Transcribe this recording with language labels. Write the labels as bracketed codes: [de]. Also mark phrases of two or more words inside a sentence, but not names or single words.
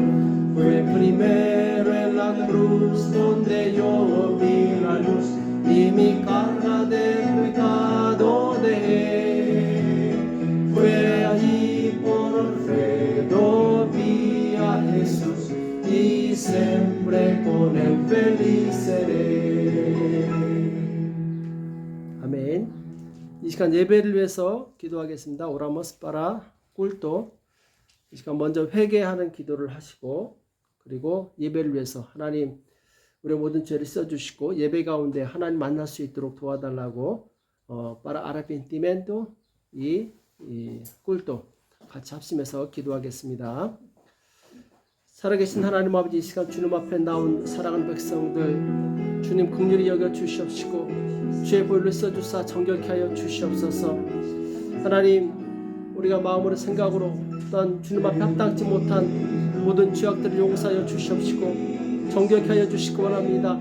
[es] Fue primero en la cruz donde yo vi la luz y mi carga de pecado dejé. Fue allí por fe, lo vi a Jesús y siempre con él feliz seré. [ko] 아멘. 이 시간 예배를 위해서 기도하겠습니다. [es] Oramos para culto. [ko] 이 시간 먼저 회개하는 기도를 하시고, 그리고 예배를 위해서 하나님 우리 모든 죄를 써주시고 예배 가운데 하나님 만날 수 있도록 도와달라고 [es] para arrepentimiento [ko] 이 꿀도 같이 합심해서 기도하겠습니다. 살아계신 하나님 아버지, 이 시간 주님 앞에 나온 사랑하는 백성들 주님 긍휼히 여겨 주시옵시고 주의 보혈을 써주사 정결케 하여 주시옵소서. 하나님, 우리가 마음으로 생각으로 어떤 주님 앞에 합당치 못한 모든 죄악들을 용서하여 주시옵시고 정결케 하여 주시기 원합니다.